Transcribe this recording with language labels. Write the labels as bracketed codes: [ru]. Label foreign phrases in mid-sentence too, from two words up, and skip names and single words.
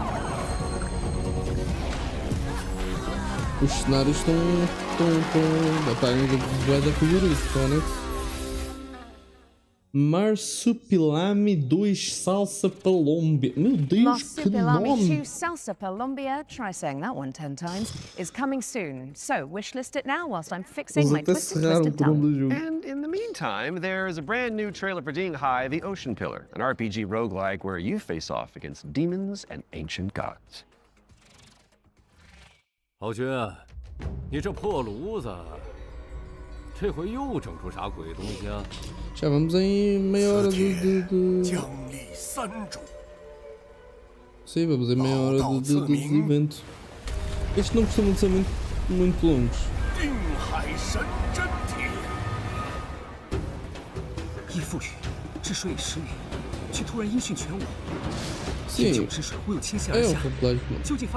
[pt] Os cenários estão ainda colorido, Fónix. Marsupilami 2 Salsa Palombi. Meu Deus, que nome! [en] Marsupilami 2 Salsa Palombi, try saying that one 10 times, is coming soon. So, wishlist it now whilst I'm fixing my twisted tongue. And in the meantime, there is a brand new trailer for Dinghai, the Ocean Pillar, an RPG roguelike where you face off against demons and ancient gods. [zh] 豪军，你这破炉子，这回又整出啥鬼东西啊？ [pt] Já vamos em meia hora de... Sim, vamos em meia hora dos eventos. Estes não costumam ser muito longos. Sim, é um complexo.